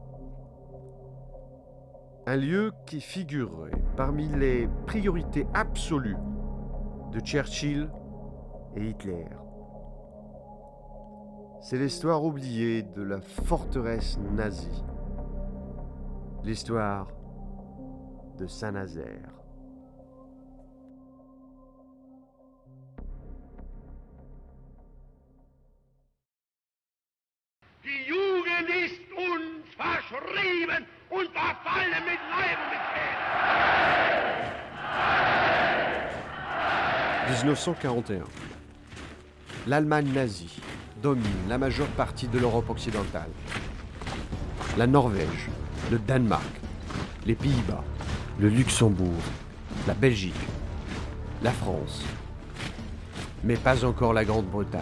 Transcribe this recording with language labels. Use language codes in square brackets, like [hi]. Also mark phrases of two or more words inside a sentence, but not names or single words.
[fr] Un lieu qui figurerait parmi les priorités absolues de Churchill et Hitler. C'est l'histoire oubliée de la forteresse nazie. L'histoire de Saint-Nazaire. [de] Die Jugend ist uns verschrieben und verfallen mit Leib und mit Seele. [fr] 1941. L'Allemagne nazie domine la majeure partie de l'Europe occidentale. La Norvège, le Danemark, les Pays-Bas, le Luxembourg, la Belgique, la France, mais pas encore la Grande-Bretagne.